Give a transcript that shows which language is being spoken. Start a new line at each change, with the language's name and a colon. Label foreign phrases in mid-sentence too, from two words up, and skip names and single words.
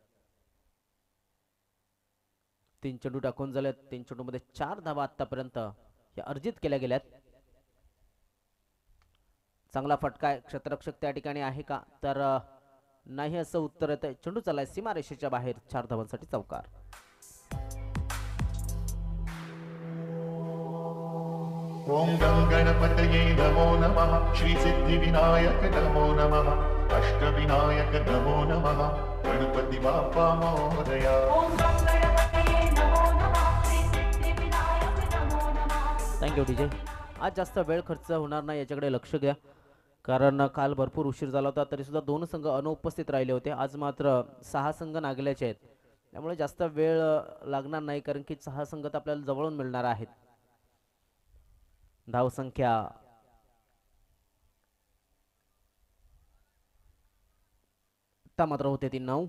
Marathi: 3 चेंडू टाकून झालेत. 3 चेंडू मध्ये 4 धावा आतापर्यंत या अर्जित केल्या गेल्यात. चांगला फटका क्षेत्ररक्षक त्या ठिकाणी आहे का, तर नाही असं उत्तर येतं. चेंडू चाललाय सीमारेषेच्या बाहेर. 4 धावांसाठी चौकार.
Sanskrit: ओम गं गणपतये नमो नमः. श्री सिद्धिविनायक नमो नमः. अष्टविनायक नमो नमः.
Marathi: गणपती बाप्पा मोरया.
Sanskrit: ओम गं गणपतये नमो नमः. श्री सिद्धिविनायक नमो नमः.
English: thank you DJ.
Marathi: आज जास्त वेळ खर्च होणार नाही याच्याकडे लक्ष द्या, कारण काल भरपूर उशीर झाला होता तरी सुद्धा 2 संघ अनुपस्थित राहिले होते. आज मात्र 6 संघ नागल्याचे आहेत, त्यामुळे जास्त वेळ लागणार नाही, कारण की 6 संघ तर आपल्याला जवळून मिळणार आहेत. धावसंख्या आता मात्र होते ती 9.